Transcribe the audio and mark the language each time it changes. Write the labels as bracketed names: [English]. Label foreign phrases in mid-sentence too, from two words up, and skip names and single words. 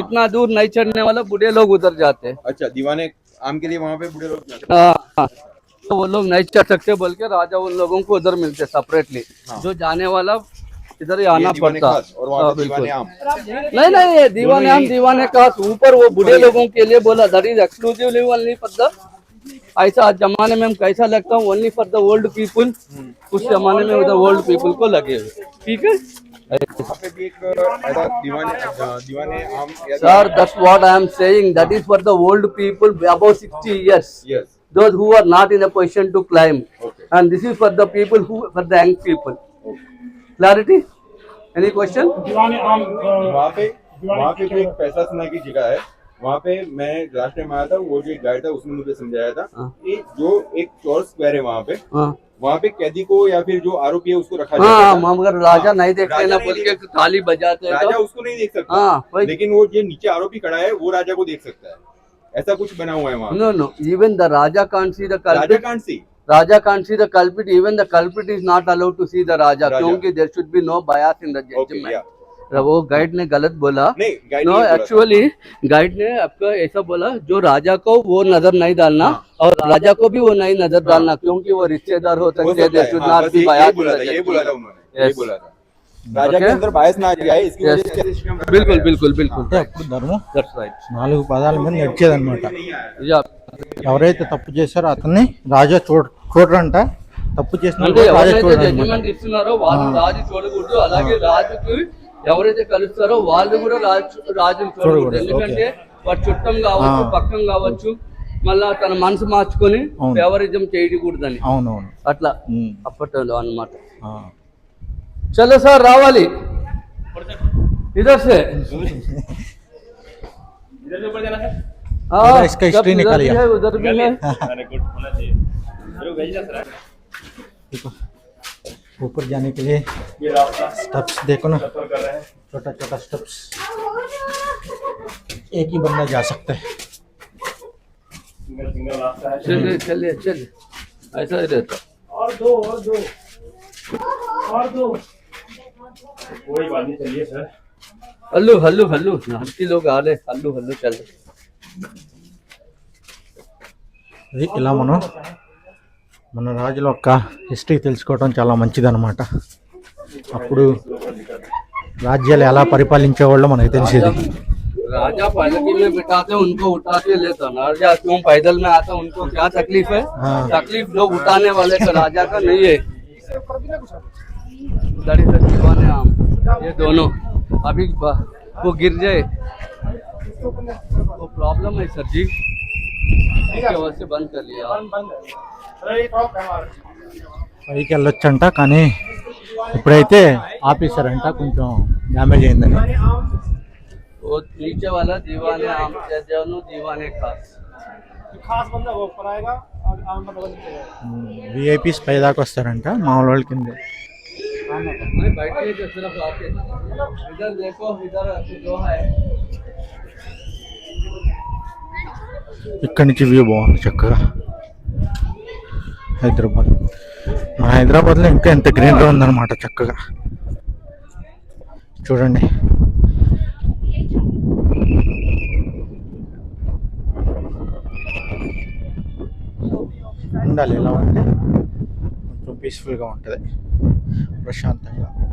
[Hindi] इतना दूर नहीं चढ़ने वाला, बूढ़े लोग उधर जाते हैं. अच्छा, दीवाने आम के लिए वहाँ पे बूढ़े लोग जाते हाँ, तो वो लोग नहीं चढ़ सकते, बोल के राजा उन लोगों को उधर मिलते सेपरेटली. हाँ. जो जाने वाला इधर ही आना पड़ता. और वहाँ पे दीवाने आम नहीं, दीवाने आम दीवाने खास ऊपर वो बूढ़े लोगों के लिए बोला. [English] That is exclusively only for the, [Hindi] ऐसा जमाने में हम कैसा लगता हूँ, [English] only for the old people. [Hindi] उस जमाने में उधर [English] old people [Hindi] को लगे हुए. ठीक है दीवाने आम. सर, [English] That's what I am saying. That is for the old people above 60 years. Yes. Those who are not in a position to climb. Okay. And this is for the people who, for the young people. Clarity? Any question? [Hindi] वहाँ पे जो एक पैसा सुना की जगह है, वहाँ पे मैं [English] last time [Hindi] आया था, वो जो एक गाइड था उसने मुझे समझाया था कि जो एक चौर स्क्वायर है वहाँ पे, वहाँ पे कैदी को या फिर जो आरोपी है उसको रखा जाता है. मगर राजा नहीं देखते ना, बोल के ताली बजाते हैं. राजा उसको नहीं देख सकता, लेकिन वो जो नीचे आरोपी खड़ा है वो राजा को देख सकता है. ऐसा कुछ बना हुआ है वहाँ. [English] No. Even the Raja can't see the culprit. Raja can't see. Raja can't see the culprit. Even the culprit is not allowed to see the Raja. क्योंकि there should be no bias in the judgment. Okay, yeah. [Hindi] वो गाइड ने गलत बोला. नहीं, [English] No, actually [Hindi] गाइड ने आपका ऐसा बोला, जो राजा को वो नजर नहीं डालना और राजा को भी वो नहीं नजर डालना, क्योंकि वो रिश्तेदार हो सकते हैं. [English] There should not be bias. [Hindi] ये बोला था उन्होंने, ये बोला था. राजा के अंदर बायस ना जाए, इसकी वजह से. बिल्कुल. [Telugu] అప్పుడు ధర్మం 4 పదాల మీద నడిచేదన్నమాట. ఎవరైతే తప్పు చేశారో అతన్ని రాజా చూడరంట, తప్పు చేసిన జడ్జిమెంట్ ఇస్తున్నారో వాళ్ళు రాజు చూడకూడదు. అలాగే రాజుకి ఎవరైతే కలుస్తారో వాళ్ళు కూడా రాజుని చూడకూడదు. ఎందుకంటే వాడు చుట్టం కావచ్చు, పక్కం కావచ్చు, మళ్ళా తన మనసు మార్చుకొని ఫేవరిజం చేయకూడదని. అవునవును, అట్లా అప్పట్లో అన్నమాట. [Hindi] चलो सर, रावाली इधर से. इधर से ऊपर जाना है. हाँ, इसका हिस्ट्री निकालिए. उधर भी है. अरे गुड, होना चाहिए. चलो भेजना सर. देखो, ऊपर जाने के लिए ये रास्ता स्टेप्स देखो ना, सफर कर रहे हैं. छोटा स्टेप्स. एक ही बंदा जा सकता है. सिंगल रास्ता है. चलिए ऐसा ही रहता. और दो कोई बात नहीं, चलिए सर. हल्लू नाटी लोग आ रहे. हल्लू चल. [Telugu] ఇలా మన రాజుల యొక్క హిస్టరీ తెలుసుకోవడం చాలా మంచిదన్నమాట. అప్పుడు రాజ్యాలు ఎలా పరిపాలించేవాళ్ళో మనకు తెలిసేది. [Hindi] राजा पालकी में बिठाते उनको उठा के लेता, राजा क्यों पैदल में आता, उनको क्या तकलीफ है? हाँ। तकलीफ लोग उठाने वाले का, राजा का नहीं है। उधर इधर दीवाने आम, ये दोनों अभी वो गिर जाए वो प्रॉब्लम है सर जी, इसके वजह से बंद कर लिया। [Telugu] పైకి వెళ్ళొచ్చంట, కానీ ఇప్పుడైతే ఆపేశారంట, కొంచెం డ్యామేజ్ అయిందని. [Hindi] वो नीचे वाला दीवाने आम से दोनों दीवाने खास। [Telugu] విఐపీస్ పై దాకా వస్తారంట, మామూలు వాళ్ళ కింద. [Hindi] नहीं बैठने के सिर्फ आके इधर देखो, इधर जो है [Telugu] ఇక్కడి నుంచి వ్యూ బాగుంది చక్కగా. హైదరాబాద్, మన హైదరాబాద్లో ఇంకా ఎంత గ్రీనరీ ఉందన్నమాట చక్కగా. చూడండి, ఉండాలి ఎలా ఉంటే కొంచెం పీస్ఫుల్గా ఉంటుంది, ప్రశాంతంగా.